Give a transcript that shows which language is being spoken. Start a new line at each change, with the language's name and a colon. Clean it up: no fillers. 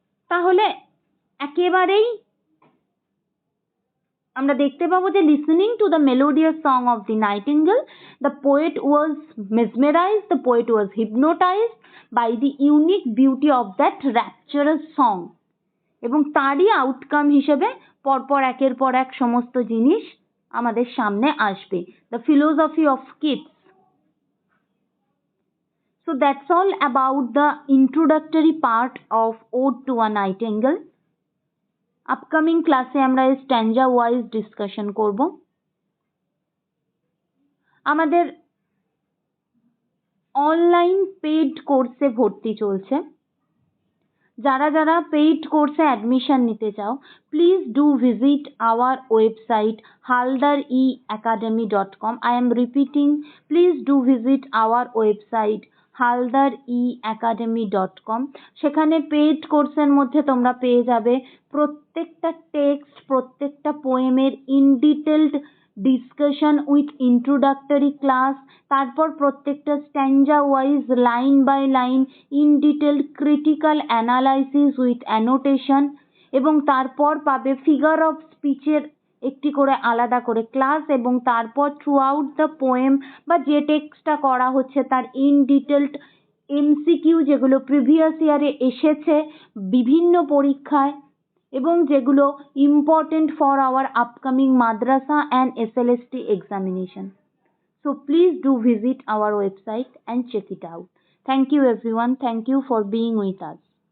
Bangla: তাহলে একেবারেই আমরা দেখতে পাবো যে
English: Listening to the melodious song of the nightingale, the poet was mesmerised, the poet was hypnotised by the unique beauty of that rapturous song.
Bangla: এবং তারই আউটকাম হিসেবে পরপর একের পর এক সমস্ত জিনিস আমাদের সামনে আসবে।
English: The philosophy of Keats. So that's all about the introductory part of Ode to a Nightingale.
Bangla: Upcoming ক্লাসে আমরা এই স্ট্যাঞ্জা ওয়াইজ ডিসকাশন করব। আমাদের অনলাইন পেইড কোর্সে ভর্তি চলছে। যারা যারা পেইড কোর্সে অ্যাডমিশন নিতে চাও,
English: please do visit our website
Bangla: haldareacademy.com.
English: I am repeating, please do visit our website haldareacademy.com.
Bangla: সেখানে পেইড কোর্সের মধ্যে তোমরা পেয়ে যাবে প্রত্যেকটা টেক্সট, প্রত্যেকটা পোয়েমের
English: in detailed discussion with introductory class,
Bangla: তারপর প্রত্যেকটা স্ট্যাঞ্জা wise line by line in detailed critical analysis with annotation, এবং তারপর পাবে ফিগার অফ স্পিচের একটি করে আলাদা করে ক্লাস, এবং তারপর থ্রু আউট দ্য পোয়েম বা যে টেক্সটটা করা হচ্ছে তার ইন ডিটেলড এমসিকিউ যেগুলো প্রিভিয়াস ইয়ারে এসেছে বিভিন্ন পরীক্ষায় এবং যেগুলো
English: Important for our upcoming madrasa and SLST examination. So please do visit our website and check it out. Thank you everyone. Thank you for being with us.